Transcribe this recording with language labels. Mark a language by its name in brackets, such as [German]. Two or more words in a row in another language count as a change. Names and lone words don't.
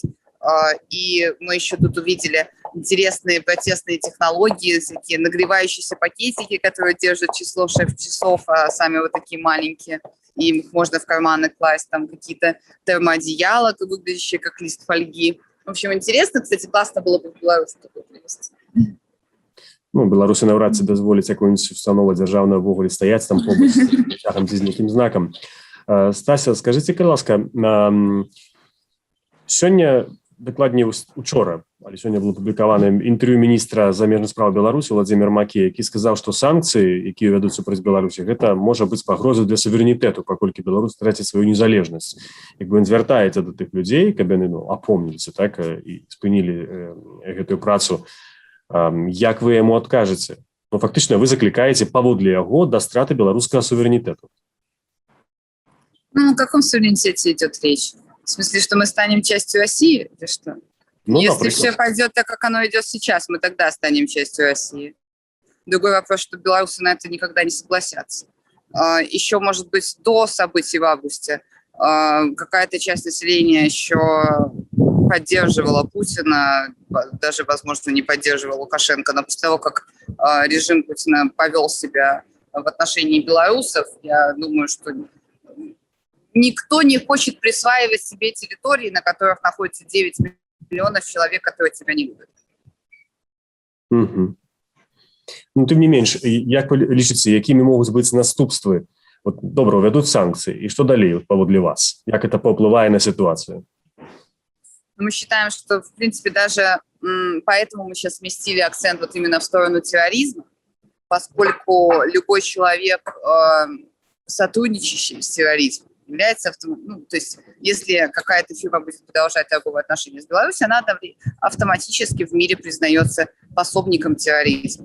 [Russian] И мы еще тут увидели интересные протестные технологии, такие нагревающиеся пакетики, которые держат число шеф-часов, а сами вот такие маленькие. И их можно в карманы класть, там какие-то термоодеяла, выглядящие как лист фольги. В общем, интересно. Кстати, классно было бы в Беларуси такое привезти. [Belarusian] Ну, беларусы навряд ці дазволяць якую-нибудь установу дзяржаўную ввогуле стаяць там побач з нейкім знакам. Стася, скажите, ласка, сёння, дакладней учора, але сёння было апублікавана інтэрв'ю міністра замежных спраў Беларусі Владзіміра Макі, які сказаў, што санкцыі, якія вядуць супраць Беларусі, гэта можа быць пагрозай для суверэнітэту, паколькі Беларусь траціць сваю незалежнасць. Як бы ён звяртаецца да тых людзей, каб яны апомніліся, так, і спынілі гэтую працу. Як вы яму адкажаце? Ну, фактычна, вы заклікаеце паводле яго да страты беларускага суверэнітэту. [Russian] Ну, о каком суверенитете идет речь? В смысле, что мы станем частью России? Или что? Ну, если например. все пойдет так, как оно идет сейчас, мы тогда станем частью России. Другой вопрос, что белорусы на это никогда не согласятся. Еще, может быть, до событий в августе какая-то часть населения еще поддерживала Путина, даже, возможно, не поддерживала Лукашенко, но после того, как режим Путина повел себя в отношении белорусов, я думаю, что никто не хочет присваивать себе территории, на которых находится 9 миллионов человек, которые тебя не любят. Угу. [Belarusian] Ну, тым не менш, як вы лічыце, якімі могуць быць наступствы? Вот, добра, увядуць санкцыі, і што далей паводле вас? Як это паўплывае [Russian] на ситуацию? Мы считаем, что, в принципе, даже поэтому мы сейчас сместили акцент вот именно в сторону терроризма, поскольку любой человек, сотрудничающий с терроризмом, является, ну, то есть если какая-то фирма будет продолжать торговые отношения с Беларусью, она автоматически в мире признается пособником терроризма.